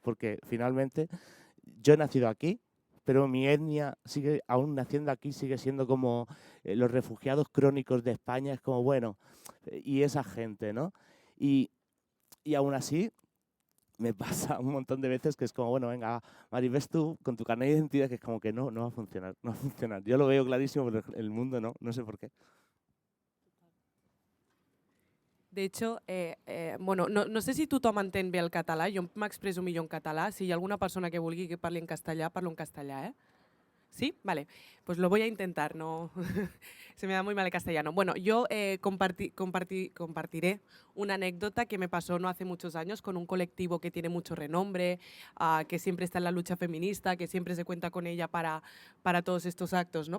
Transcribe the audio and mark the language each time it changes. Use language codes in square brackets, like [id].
[es] Porque finalmente yo he nacido aquí, pero mi etnia sigue, aún naciendo aquí, sigue siendo como los refugiados crónicos de España, es como, bueno, y esa gente, ¿no? Y aún así, me pasa un montón de veces que es como, bueno, venga, Mari, ves tú con tu carnet de identidad, que es como que no va a funcionar, no va a funcionar. Yo lo veo clarísimo, pero el mundo no sé por qué. De hecho, bueno, no sé si [ca] tothom entén bé el català, jo m'expreso millor en català, si hi ha alguna persona que vulgui que parli en castellà, parlo en castellà, ¿eh? [es] ¿Sí? Vale, pues lo voy a intentar, no se me da muy mal el castellano. Bueno, yo compartiré una anécdota que me pasó no hace muchos años con un colectivo que tiene mucho renombre, que siempre está en la lucha feminista, que siempre se cuenta con ella para todos estos actos, ¿no?